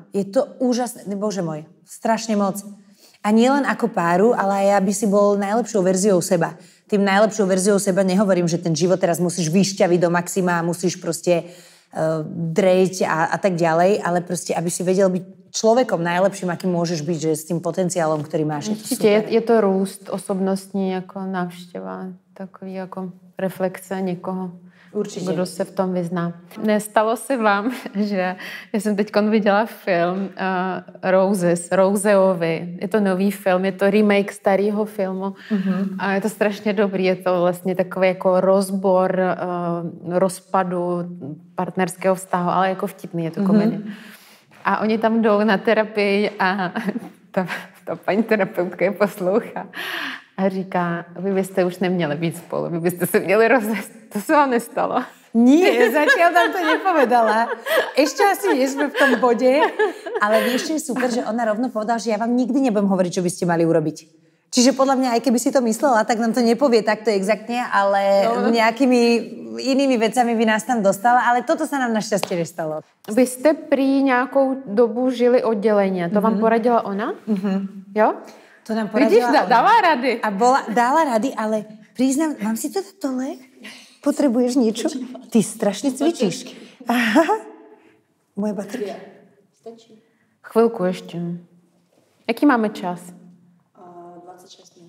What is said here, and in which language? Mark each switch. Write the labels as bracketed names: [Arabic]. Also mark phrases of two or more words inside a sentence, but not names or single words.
[Slovak] Je to úžasné, Bože môj, strašne moc. A nie len ako páru, ale aj aby si bol najlepšou verziou seba. Tým najlepšou verziou seba nehovorím, že ten život teraz musíš vyšťaviť do maxima a musíš proste drejť a tak ďalej, ale proste, aby si vedel byť človekom najlepším, akým môžeš byť, že s tým potenciálom, ktorý máš. [Czech] Je to růst osobnostní jako návštěva, takový jako reflexe někoho. Určitě. Kdo se v tom vyzná. Nestalo se vám, že já jsem teď viděla film Roseovi. Je to nový film, je to remake starého filmu a je to strašně dobrý. Je to vlastně takový jako rozbor rozpadu partnerského vztahu, ale jako vtipný, je to komedie. A oni tam jdou na terapii a ta paní terapeutka je poslouchá. A říká, vy byste už neměli být spolu, vy byste se měli rozvést. To se vám nestalo? [Slovak] Nie, zatiaľ tam to nepovedala. Ešte asi nie sme v tom bode, ale vieš, čo je super, že ona rovno povedala, že ja vám nikdy nebudem hovoriť, čo by ste mali urobiť. Čiže podľa mňa, aj keby si to myslela, tak nám to nepovie takto exaktne, ale nejakými inými vecami by nás tam dostala, ale toto sa nám našťastie nestalo. [Czech] Vy jste prý nějakou dobu žili odděleně, to vám poradila ona? Jo? To nám poradila. Vidíš, dala rady. [Slovak] A dala rady, ale priznám, mám si to dať dole? Potrebuješ niečo? Ty strašne cvičíš. Aha. Moje baterka. [Czech] Stačí. Chvilku ještě. Jaký máme čas? [Slovak] 26 minút.